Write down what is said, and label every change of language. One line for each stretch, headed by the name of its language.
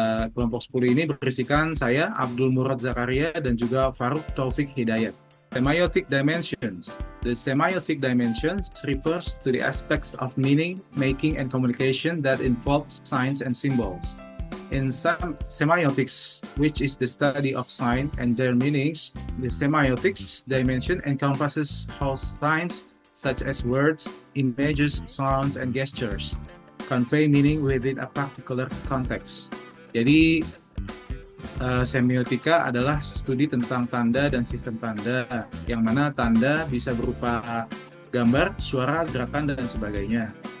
Indonesian: Kelompok 10 ini berisikan saya, Abdul Murad Zakaria, dan juga Faruk Taufik Hidayat.
English: Semiotic dimensions. The semiotic dimensions refers to the aspects of meaning, making, and communication that involve signs and symbols. In semiotics, which is the study of signs and their meanings, the semiotics dimension encompasses how signs, such as words, images, sounds, and gestures, convey meaning within a particular context.
Indonesian: Jadi, semiotika adalah studi tentang tanda dan sistem tanda, yang mana tanda bisa berupa gambar, suara, gerakan, dan sebagainya.